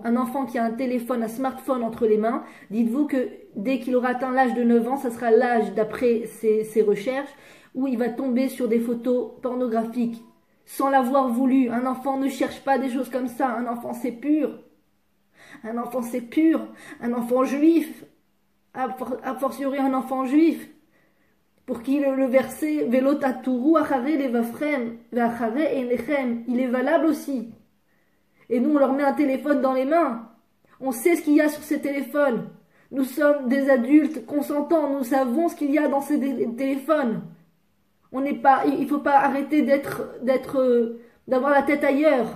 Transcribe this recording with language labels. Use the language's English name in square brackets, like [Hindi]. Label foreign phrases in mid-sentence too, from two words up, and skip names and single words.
[French] Un enfant qui a un téléphone, un smartphone entre les mains, dites-vous que dès qu'il aura atteint l'âge de 9 ans, ça sera l'âge, d'après ses recherches, où il va tomber sur des photos pornographiques. Sans l'avoir voulu. Un enfant ne cherche pas des choses comme ça. Un enfant, c'est pur. Un enfant, c'est pur. Un enfant juif. A fortiori, un enfant juif. Pour qui le verset [Hebrew] ולא תתורו אחרי לבבכם ואחרי עיניכם, [French] il est valable aussi. Et nous, on leur met un téléphone dans les mains. On sait ce qu'il y a sur ces téléphones. Nous sommes des adultes consentants. Nous savons ce qu'il y a dans ces téléphones. Il faut pas arrêter d'avoir la tête ailleurs.